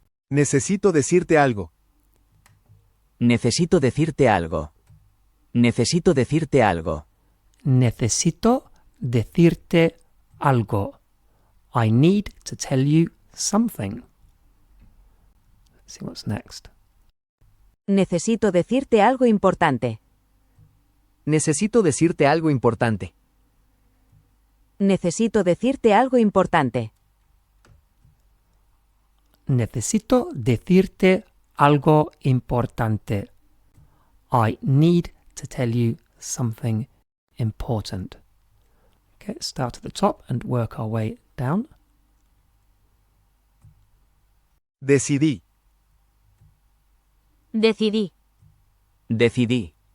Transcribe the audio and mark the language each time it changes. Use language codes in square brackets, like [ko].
[es] Necesito decirte algo. Necesito decirte algo. Necesito decirte algo. Necesito decirte algo. [en] I need to tell you something. Let's see what's next. [es] Necesito decirte algo importante. Necesito decirte algo importante. Necesito decirte algo importante. Necesito decirte algo importante. [en] I need to tell you something important. Okay, start at the top and work our way down. [es] Decidí. Decidí. Decidí.